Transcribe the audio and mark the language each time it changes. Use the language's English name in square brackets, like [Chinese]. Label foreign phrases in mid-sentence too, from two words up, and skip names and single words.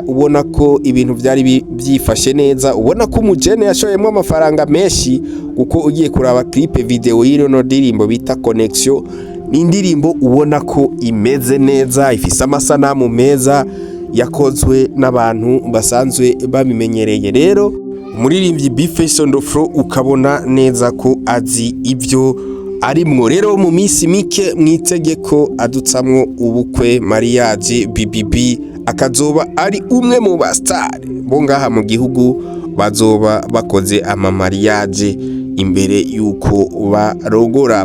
[Rundi] Ubona ko ibintu byari byifashe neza, ubona ko umujene yashoyemo amafaranga menshi, kuko ugiye kuraba [French] clip video [Rundi] y'ino ndirimbo bita Connection, ni indirimbo ubona ko imeze neza, ifise amasanamu meza, yakozwe n'abantu basanzwe babimenyereye. Rero umuririmbyi B-Face [English] on the floor [Rundi] ukabona neza ko azi ibyo arimwo. Rero mu minsi mike mwitegeko adutsamwo ubukwe, mariage, BBB, akazoba ari umwe mu bastar bo ngaha mu gihugu bazoba bakoze ama mariage imbere yuko barogora.